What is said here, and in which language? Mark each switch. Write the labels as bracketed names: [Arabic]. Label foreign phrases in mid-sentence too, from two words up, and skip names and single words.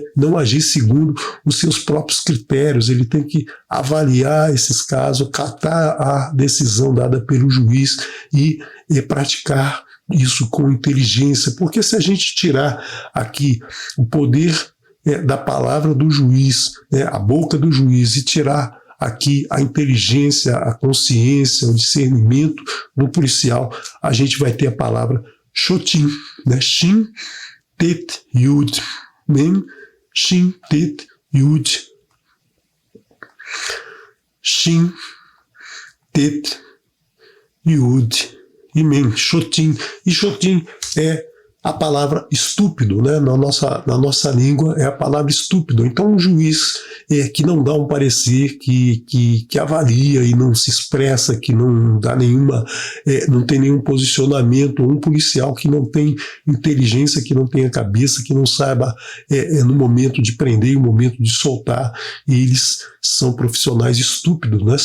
[Portuguese] Não agir segundo os seus próprios critérios. Ele tem que avaliar esses casos, acatar a decisão dada pelo juiz e praticar isso com inteligência, porque se a gente tirar aqui o poder da palavra do juiz, a boca do juiz, e tirar aqui a inteligência, a consciência, o discernimento do policial, a gente vai ter a palavra shotim, né? Shin, Tet, Yud, Men, Shin, Tet, Yud, Shin, Tet, Yud e Men, shotim. E shotim é a palavra estúpido, né? Na nossa língua é a palavra estúpido. Então um juiz que não dá um parecer, que avalia e não se expressa, que não dá não tem nenhum posicionamento, um policial que não tem inteligência, que não tenha cabeça, que não saiba no momento de prender e no momento de soltar, eles são profissionais estúpidos, né?